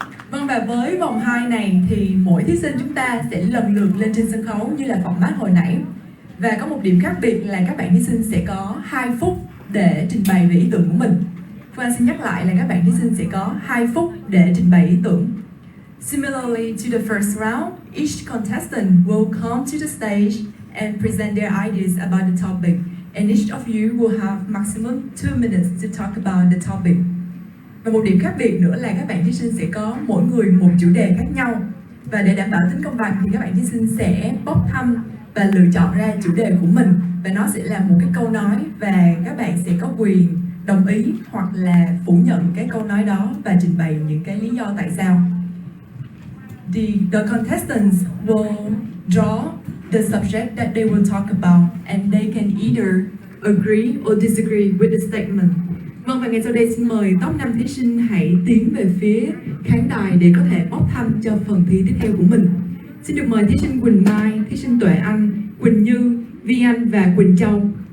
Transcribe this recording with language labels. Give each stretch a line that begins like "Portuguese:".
Vietnamese: Vâng, và với vòng 2 này thì mỗi thí sinh chúng ta sẽ lần lượt lên trên sân khấu như là format hồi nãy. Và có một điểm khác biệt là các bạn thí sinh sẽ có 2 phút để trình bày về ý tưởng của mình. Phương Anh xin nhắc lại là các bạn thí sinh sẽ có 2 phút để trình bày ý tưởng.
English: Similarly to the first round, each contestant will come to the stage and present their ideas about the topic, and each of you will have maximum 2 minutes to talk about the topic.
Vietnamese: Và một điểm khác biệt nữa là các bạn thí sinh sẽ có mỗi người một chủ đề khác nhau. Và để đảm bảo tính công bằng thì các bạn thí sinh sẽ bốc thăm và lựa chọn ra chủ đề của mình. Và nó sẽ là một cái câu nói và các bạn sẽ có quyền đồng ý hoặc là phủ nhận cái câu nói đó và trình bày những cái lý do tại sao.
English: The contestants will draw the subject that they will talk about, and they can either agree or disagree with the statement.
Vietnamese: Vâng, và ngay sau đây xin mời top 5 thí sinh hãy tiến về phía khán đài để có thể bốc thăm cho phần thi tiếp theo của mình. Xin được mời thí sinh Quỳnh Mai, thí sinh Tuệ Anh, Quỳnh Như, Vi Anh và Quỳnh Châu.